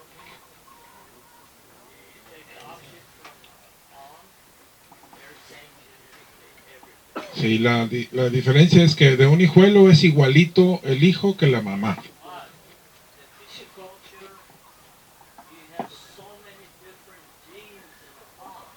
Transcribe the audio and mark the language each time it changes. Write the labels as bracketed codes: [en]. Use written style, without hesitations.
[en] You take the offshoot from palm, they're same genetically, everything. [es] Sí, la diferencia es que de un hijuelo es igualito el hijo que la mamá. [en] But the tissue culture, you have so many different genes in a palm.